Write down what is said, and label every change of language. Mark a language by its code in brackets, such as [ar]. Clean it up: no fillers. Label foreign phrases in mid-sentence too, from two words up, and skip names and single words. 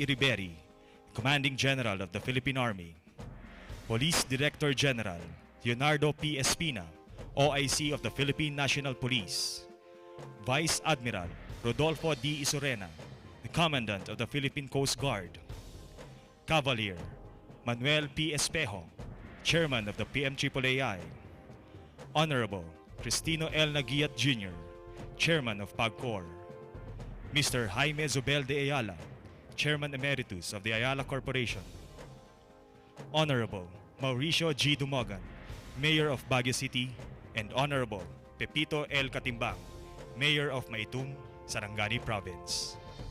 [en] Iriberi, Commanding General of the Philippine Army. Police Director General Leonardo P. Espina, OIC of the Philippine National Police. Vice Admiral Rodolfo D. Isorena, the Commandant of the Philippine Coast Guard. Cavalier Manuel P. Espejo, Chairman of the PMAAAI. Honorable Cristino L. Nagiat Jr., Chairman of PAGCOR. Mr. Jaime Zobel de Ayala, Chairman Emeritus of the Ayala Corporation. Honorable Mauricio G. Dumogan, Mayor of Baguio City, and Honorable Pepito L. Katimbang, Mayor of Maitum, Sarangani Province.